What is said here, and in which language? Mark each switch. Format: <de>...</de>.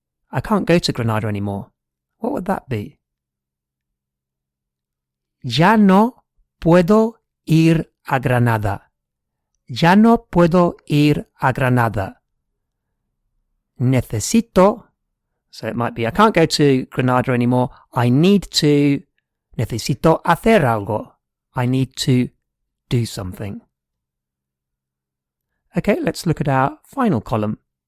<en>I can't go to Granada anymore. What would that be?</en> <es>Ya no puedo ir a Granada. Ya no puedo ir a Granada. Necesito,</es> <en>so it might be I can't go to Granada anymore. I need to,</en> <es>necesito hacer algo.</es> <en>I need to do something. Okay, let's look at our final column.</en>